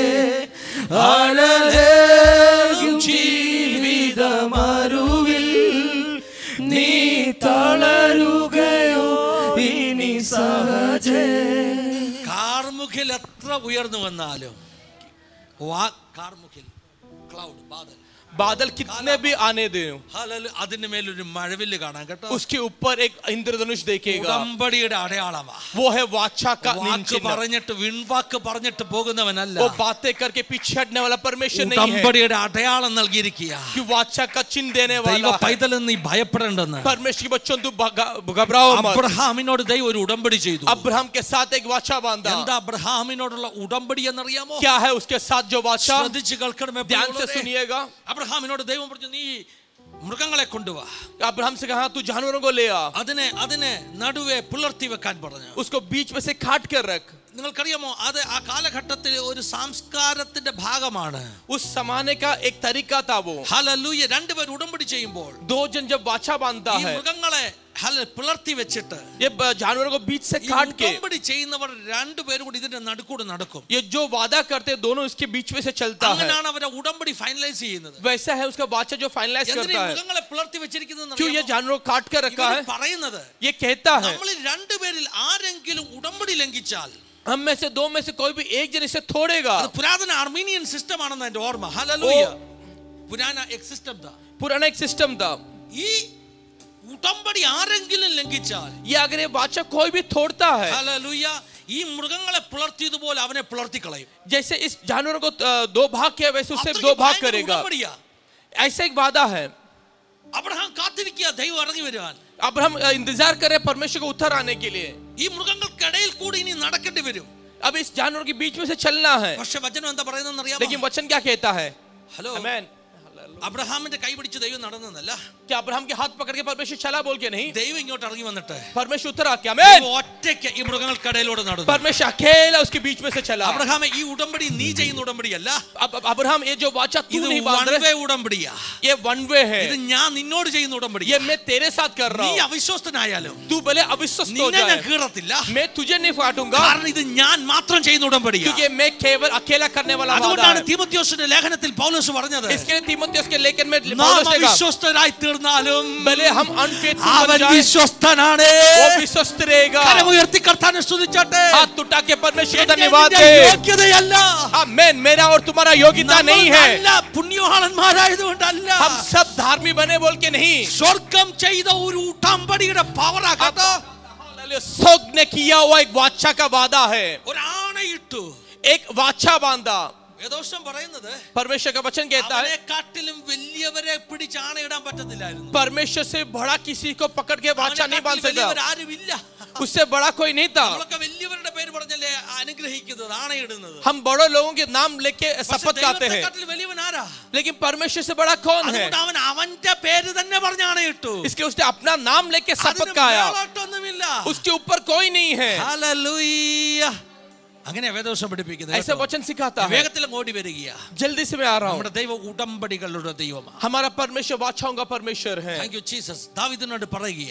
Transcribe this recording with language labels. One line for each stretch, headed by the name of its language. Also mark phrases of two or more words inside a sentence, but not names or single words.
Malayalam: ആഴലേറും ജീവിതമരുവിൽ നീ തളരുകയോ ഇനി സഹജേ കാർമുഖിൽ എത്ര ഉയർന്നു വന്നാലും കാർമുഖിൽ ക്ലൗഡ് ബാദൽ
Hindi: बादल कितने भी आने दे
Malayalam: അതിന്റെ മേലൊരു മഴവില്ല് കാണാൻ കേട്ടോ
Hindi: उसके ऊपर एक इंद्रधनुष देखेगा
Malayalam: ഉടമ്പടിയുടെ അടയാളമാ
Hindi: वो है वाचा का
Malayalam: വാക്ക് പറഞ്ഞിട്ട് വിൺവാക്ക് പറഞ്ഞിട്ട് പോകുന്നവനല്ല
Hindi: वो बातें करके पीछे हटने वाला परमेश्वर नहीं है
Malayalam: ഉടമ്പടിയുടെ അടയാളം നൽകിയിരിക്കുക
Hindi: कि वाचा का चिन्ह देने वाला
Malayalam: ദൈവ പൈതലെന്ന് നീ ഭയപ്പെടേണ്ടെന്ന്
Hindi: परमेश्वर के बच्चों तू घबराओ मत
Malayalam: അബ്രഹാമിനോട് ദൈവം ഒരു ഉടമ്പടി ചെയ്തു
Hindi: अब्राहम के साथ एक वाचा बांधा
Malayalam: എന്താ അബ്രഹാമിനോടുള്ള ഉടമ്പടി എന്നറിയാമോ
Hindi: क्या है उसके साथ जो वाचा
Malayalam: ശ്രദ്ധിച്ചു കേൾക്കണമേ
Hindi: ध्यान से सुनिएगा
Malayalam: അബ്രഹാമിനോട് ദൈവം പറഞ്ഞു നീ മൃഗങ്ങളെ കൊണ്ടുവാ
Hindi: अब्राहम से कहा तू जानवरों को ले आ
Malayalam: അതിനെ നടുവേ പുലർത്തി വെക്കാൻ പറഞ്ഞു
Hindi: उसको बीच में से काट कर रख
Malayalam: നിങ്ങൾക്കറിയാമോ അത് ആ കാലഘട്ടത്തിലെ ഒരു സംസ്കാരത്തിന്റെ ഭാഗമാണ്
Hindi: उस जमाने का एक तरीका था वो
Malayalam: ഹല്ലേലൂയ രണ്ടുപേർ ഉടമ്പടി ചെയ്യുമ്പോൾ
Hindi: दो जन जब वाचा बांधता
Malayalam: ഈ
Hindi: है
Malayalam: മൃഗങ്ങളെ പുലർത്തി വെച്ചിട്ട്
Hindi: ये जानवरों को बीच से काट के
Malayalam: ഉടമ്പടി ചെയ്യുന്നവർ രണ്ടുപേരും കൂടി ഇതിന്റെ നടുക്കൂടെ നടക്കും
Hindi: ये जो वादा करते हैं दोनों इसके बीच में से चलता है
Malayalam: അങ്ങനെയാണ് അവരെ ഉടമ്പടി ഫൈനലൈസ് ചെയ്യുന്നത്
Hindi: वैसा है उसका वाचा जो फाइनलाइज करता है
Malayalam: മൃഗങ്ങളെ പുലർത്തി വെച്ചിരിക്കുന്നത്
Hindi: क्यों ये जानवरों को काट कर रखा है
Malayalam: പറയുന്നത്
Hindi: ये कहता है
Malayalam: നമ്മളിൽ രണ്ടുപേരിൽ ആരെങ്കിലും ഉടമ്പടി ലംഘിച്ചാൽ
Hindi: हम में से दो में से कोई भी एक जन इसे तोड़ेगा
Malayalam: പുരാതന അർമീനിയൻ സിസ്റ്റം ആണെന്ന് എന്റെ ഓർമ്മ ഹല്ലേലൂയ
Hindi: पुराना एक सिस्टम था पुराना एक सिस्टम था
Malayalam: ഈ ഉടമ്പടി ആരെങ്കിലും ലംഘിച്ചാൽ
Hindi: ये अगर ये वाचा कोई भी तोड़ता है
Malayalam: ഹല്ലേലൂയ ഈ മൃഗങ്ങളെ പുലർത്തിയതുപോലെ അവനെ പുലർത്തി കളയും
Hindi: जैसे इस जानवरों को दो भाग किया वैसे उससे दो भाग करेगा ऐसा एक वादा है
Malayalam: അബ്രഹാം കാത്തിരിക്കുക ദൈവം ഇറങ്ങി വരുവാൻ
Hindi: अब हम इंतजार कर रहे हैं परमेश्वर को उतर आने के लिए
Malayalam: ഈ മൃഗങ്ങൾക്കിടയിൽ കൂടി ഇനി നടക്കേണ്ടി വരും
Hindi: अब इस जानवर के बीच में से चलना है
Malayalam: പക്ഷെ വചനം എന്താ പറയുന്നതെന്ന് അറിയാമോ
Hindi: लेकिन वचन क्या कहता है
Malayalam: ഹലോ
Hindi: आमेन
Malayalam: അബ്രഹാമിന്റെ കൈ പിടിച്ച് ദൈവം നടന്നതല്ല
Hindi: क्या अब्राहम के हाथ पकड़ के परमेश्वर चला बोल के नहीं
Malayalam: ദൈവം ഇങ്ങോട്ട് ഇറങ്ങി വന്നിട്ട്
Hindi: परमेश्वर उतर आके आमेन
Malayalam: ഒറ്റയ്ക്ക് ഈ മൃഗങ്ങൾക്കിടയിലൂടെ നടന്നു
Hindi: परमेश्वर अकेला उसके बीच में से चला
Malayalam: അബ്രഹാമേ ഈ ഉടമ്പടി നീ ചെയ്യുന്ന ഉടമ്പടിയല്ല
Hindi: अब अब्राहम ये जो वाचा तू
Malayalam: ഇത്
Hindi: नहीं बांध
English: One way
Hindi: रहा
Malayalam: ഉടമ്പടിയാ
Hindi: ये
English: one way
Hindi: है
Malayalam: ഇത് ഞാൻ നിന്നോട് ചെയ്യുന്ന ഉടമ്പടി
Hindi: ये मैं तेरे साथ कर रहा
Malayalam: നീ
Hindi: हूँ
Malayalam: അവിശ്വസ്തനായാലും
Hindi: तू भले अविश्वस्त हो
Malayalam: നിന്നെ ഞാൻ
Hindi: जाए
Malayalam: കീറത്തില്ല
Hindi: मैं तुझे नहीं काटूंगा
Malayalam: കാരണം ഇത് ഞാൻ മാത്രം ചെയ്യുന്ന ഉടമ്പടിയാ
Hindi: क्योंकि मैं केवल अकेला करने वाला वादा
Malayalam: അതുകൊണ്ടാണ്
Hindi: है
Malayalam: തീമോഥെയോസിന്റെ ലേഖനത്തിൽ പൗലോസ് പറഞ്ഞത്
Hindi: इसके लिए तीमुथियुस के लेखन में
Malayalam: നാം
Hindi: पौलुस ने कहा
Malayalam: അവിശ്വസ്തരായി തീർന്നാലും
Hindi: भले हम अनफेथफुल
Malayalam: അവൻ
Hindi: बन जाए
Malayalam: വിശ്വസ്തനാണ്
Hindi: वो विश्वस्त रहेगा
Malayalam: കരമുയർത്തി കർത്താവിനെ സ്തുതിച്ചാട്ടെ
Hindi: हाथ उठा के परमेश्वर को
Malayalam: എന്റെ
Hindi: धन्यवाद
Malayalam: നിന്റെ
Hindi: दे
Malayalam: യോഗ്യതയല്ല
Hindi: आमेन मेरा और तुम्हारा योग्यता नहीं है
Malayalam: അല്ല പുണ്യവാളന്മാരായതുകൊണ്ടല്ല
Hindi: हम सब धार्मिक बने बोल के नहीं
Malayalam: സ്വർഗം ചെയ്ത ഒരു ഉടമ്പടിയുടെ പവറാ കേട്ടോ
Hindi: स्वर्ग ने किया हुआ एक वाचा का वादा है
Malayalam: ഒരു ആണയിട്ടു
Hindi: एक वाचा बांधा
Malayalam: വേദോഷം പറയുന്നത്
Hindi: परमेश्वर का वचन कहता है
Malayalam: അവനെക്കാട്ടിലും വലിയവരെ പിടിച്ച് ആണയിടാൻ പറ്റത്തില്ലായിരുന്നു
Hindi: परमेश्वर से बड़ा किसी को पकड़ के वाचा नहीं बांध सकता
Malayalam: ആരുമില്ല
Hindi: उससे बड़ा कोई नहीं था
Malayalam: നമ്മളൊക്കെ വലിയവരുടെ പേര് പറഞ്ഞല്ലേ അനുഗ്രഹിക്കുന്നത് ആണയിടുന്നത്
Hindi: हम बड़े लोगों के नाम लेके शपथ खाते हैं
Malayalam: ദൈവത്തെക്കാട്ടിലും വലിയവൻ ആരാ
Hindi: लेकिन परमेश्वर से बड़ा कौन है
Malayalam: അതുകൊണ്ട് അവൻ അവന്റെ പേര് തന്നെ പറഞ്ഞ് ആണയിട്ടു
Hindi: इसके उसने अपना नाम लेके शपथ
Malayalam: അതിന്
Hindi: खाया
Malayalam: മേലോട്ടൊന്നുമില്ല
Hindi: उसके ऊपर कोई नहीं है
Malayalam: ഹല്ലേലൂയ അങ്ങനെ വേദോഷം പഠിപ്പിക്കുന്നത്
Hindi: ऐसा वचन सिखाता है
Malayalam: വേഗത്തിൽ ഓടി വരികയാ
Hindi: जल्दी से मैं आ रहा हूँ
Malayalam: നമ്മുടെ ദൈവം ഉടമ്പടികളുടെ ദൈവമാണ്
Hindi: हमारा परमेश्वर वाचाओं का परमेश्वर है
English: Thank you Jesus ദാവീദിനോട് പറയുക